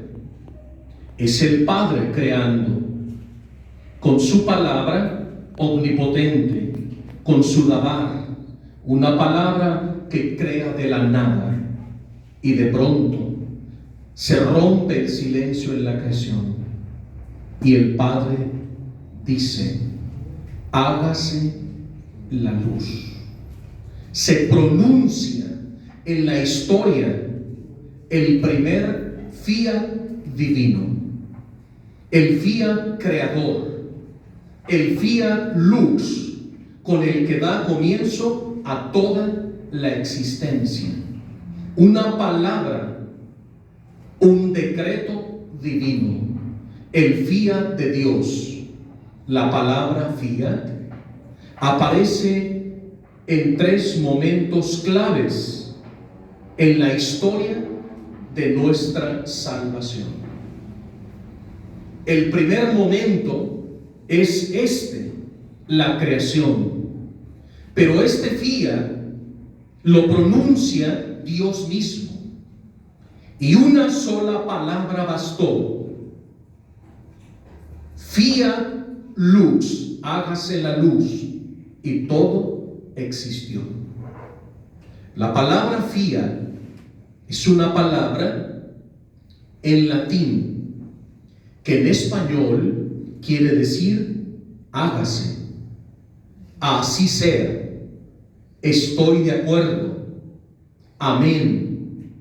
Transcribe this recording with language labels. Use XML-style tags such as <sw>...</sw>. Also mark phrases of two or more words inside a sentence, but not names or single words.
<es>Es el Padre creando con su palabra omnipotente, con su dabar, una palabra que crea de la nada, y de pronto se rompe el silencio en la creación y el Padre dice: hágase la luz. Se pronuncia en la historia el primer fiat divino, el fiat creador, el</es> <la>fiat lux,</la> <es>con el que da comienzo a toda la existencia. Una palabra, un decreto divino, el fiat de Dios. La palabra fiat aparece en 3 momentos claves en la historia de nuestra salvación. El primer momento es la creación, pero este fiat lo pronuncia Dios mismo, y una sola palabra bastó:</es> <la>fiat lux,</la> <es>hágase la luz, y todo existió. La palabra fiat es una palabra en latín que en español quiere decir hágase, así sea, estoy de acuerdo, amén.</es>